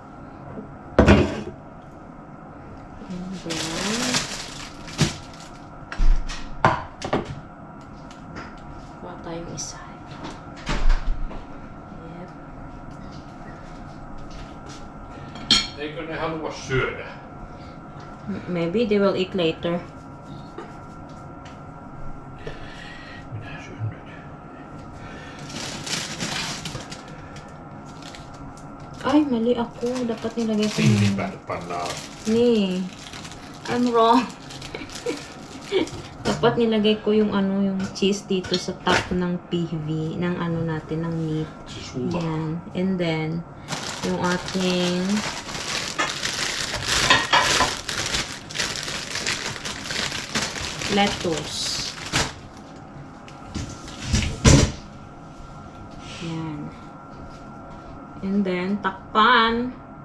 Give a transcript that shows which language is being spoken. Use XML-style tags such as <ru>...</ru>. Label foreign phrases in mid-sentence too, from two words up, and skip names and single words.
<en>And then,</en> <tl>kuha tayong isa.</tl> <en>Yep.</en> <fi>Eikö ne halua syödä?</fi> <en>Maybe they will eat later.</en> <fi>Minä syön nyt.</fi> <tl>Ay, mali ako. Dapat nilagay ko</tl> <fi>Pinnin</fi> <tl>yung...</tl> <fi>päälle pannaan.</fi> <en>Nee. I'm wrong.</en> <tl>Dapat nilagay ko yung ano, yung cheese dito sa top ng PV, ng ano natin, ng meat.</tl> <fi>Se sulaa.</fi> <tl>Yan.</tl> <en>And then,</en> <tl>yung ating lettuce. Yan.</tl> <en>And then,</en> <tl>takpan.</tl>